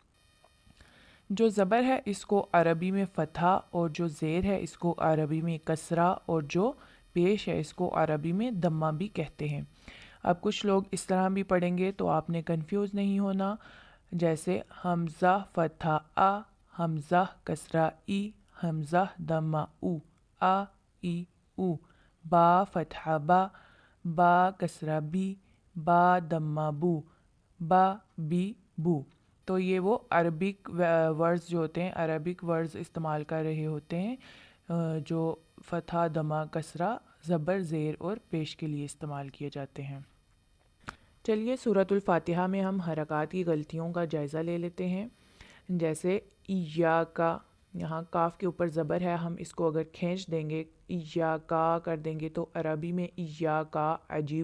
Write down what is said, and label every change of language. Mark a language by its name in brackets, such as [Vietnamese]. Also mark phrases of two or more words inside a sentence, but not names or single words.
[Urdu] جو زبر ہے اس کو عربی میں فتحہ اور جو زیر ہے اس کو عربی میں کسرہ اور جو پیش ہے اس کو عربی میں دمہ بھی کہتے ہیں اب کچھ لوگ اس طرح بھی پڑھیں گے تو آپ نے کنفیوز نہیں ہونا جیسے حمزہ فتحہ آ حمزہ کسرہ ای حمزہ دمہ او آ ای او با فتحہ با با کسرہ بی با دمہ بو با بی بو تو یہ وہ [English] Arabic words [Urdu] جو ہوتے ہیں [English] Arabic words [Urdu] استعمال کر رہے ہوتے ہیں جو فتحہ دمہ کسرہ زبر زیر اور پیش کے لیے استعمال کیے جاتے ہیں چلیے سورۃ الفاتحہ میں ہم حرکات کی غلطیوں کا جائزہ لے لیتے ہیں جیسے ایاکا یہاں کاف کے اوپر زبر ہے ہم اس کو اگر کھینچ دیں گے ایاکا کر دیں گے تو عربی میں ایاکا عجیب